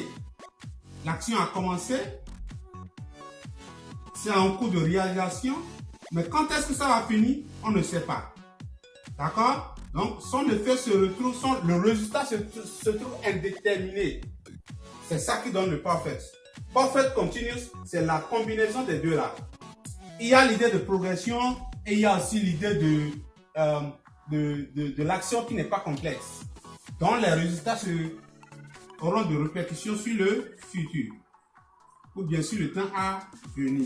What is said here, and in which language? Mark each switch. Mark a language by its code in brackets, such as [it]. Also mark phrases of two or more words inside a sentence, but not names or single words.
[fr] L'action a commencé. C'est en cours de réalisation. Mais quand est-ce que ça va finir? On ne sait pas. D'accord? Donc, son effet se retrouve, le résultat se trouve indéterminé. C'est ça qui donne le perfect. [en] Perfect continuous, [fr] c'est la combinaison des deux là. Il y a l'idée de progression et il y a aussi l'idée de l'action qui n'est pas complexe. Donc, les résultats auront de répercussions sur le futur. Ou bien sûr le temps à venir.